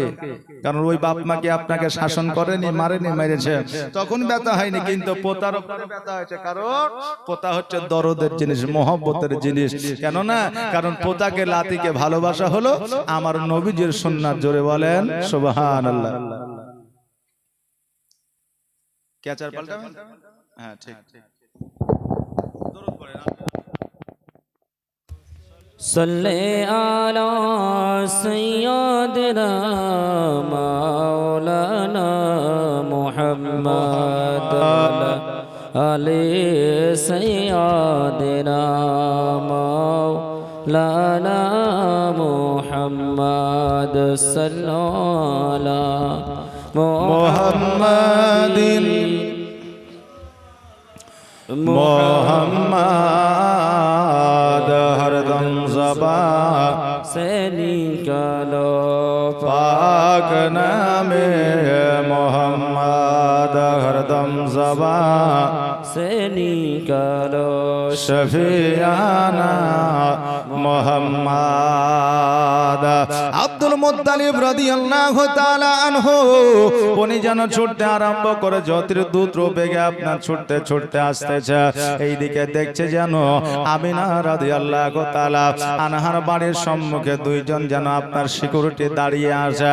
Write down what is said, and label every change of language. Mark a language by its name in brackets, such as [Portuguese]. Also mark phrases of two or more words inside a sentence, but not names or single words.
[Bangla] কারণ ওই বাপ মা কি আপনাকে শাসন করেনি, মারেনি, মেরেছে, তখন ব্যথা হয়নি, কিন্তু পোতার উপরে ব্যথা হয়েছে, কারণ পোতা হচ্ছে দরদের জিনিস, মহব্বতের জিনিস। কেন না? কারণ পোতাকে লাতিকে ভালোবাসা হলো আমার নবীজির সুন্নাত। জোরে বলেন সুবহানাল্লাহ। ক্যাচার পাল্টাবেন? হ্যাঁ, ঠিক। দরুদ পড়েন। [Arabic] صلی علی سیدنا مولانا محمد علی سیدنا مولانا محمد صلی علی [Urdu] محمد محمد ہردم زباں سے نکالو پاک نامے محمد ہردم زباں سے نکالو शफियाना মোহাম্মদ। [Bangla] আব্দুল মুত্তালিব [Arabic] رضي الله تعالى عنه [Bangla] উনি যেন ছুটতে আরম্ভ করে জ্যোতির দ্রুত বেগে আপনার ছুটতে ছুটতে আসতেছে। এইদিকে দেখছে যেন আমিনা [Arabic] رضي الله تعالى عنها [Bangla] বাড়ির সম্মুখে দুইজন যেন আপনার সিকিউরিটি দাঁড়িয়ে আছে।